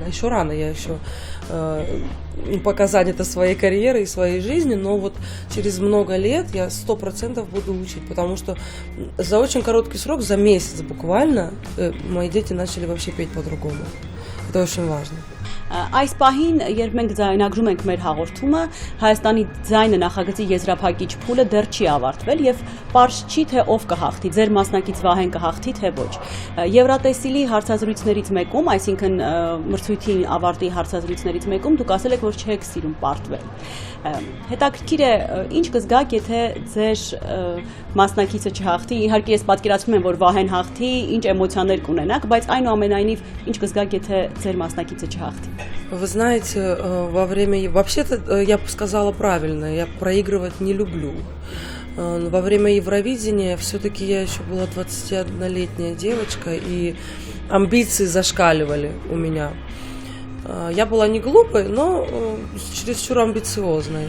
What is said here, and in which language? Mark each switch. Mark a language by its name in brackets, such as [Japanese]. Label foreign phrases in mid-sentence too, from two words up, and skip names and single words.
[Russian] Еще рано, я еще пока занята своей карьерой и своей жизнью, но вот через много лет я 100% буду учить, потому что за очень короткий срок, за месяц буквально, мои дети начали вообще петь по-другому. Это очень важно. [Armenian] Այս պահին, երբ մենք ձայնագրում ենք մեր հաղորդումը, Հայաստանի ձայնը նախագծի եզրափակիչ փուլը դեռ չի ավարտվել եւ պարզ չի թե ով կհաղթի, ձեր մասնակից Վահեն կհաղթի թե ոչ։ Եվրատեսիլի հարցազրույցներից մեկում, այսինքն մրցույթի ավարտի հարցազրույցներից մեկում դուք ասել եք, որ չեք սիրում պարտվել։ Հետաքրքիր է, ինչ կզգաք, եթե ձեր մասնակիցը չհաղթի։ Իհարկե ես պատկերացնում եմ, որ Վահեն հաղթի, ինչ էմոցիաներ կունենաք, բայց այնուամենայնիվ ինչ կզգաք, եթե ձեր մասնակիցը չհաղթի։ [Russian] Вы знаете, вообще-то я бы сказала правильно, я проигрывать не люблю. Во время Евровидения все-таки я еще была 21-летняя девочка, и амбиции зашкаливали у меня. Я была не глупой, но чересчур амбициозной.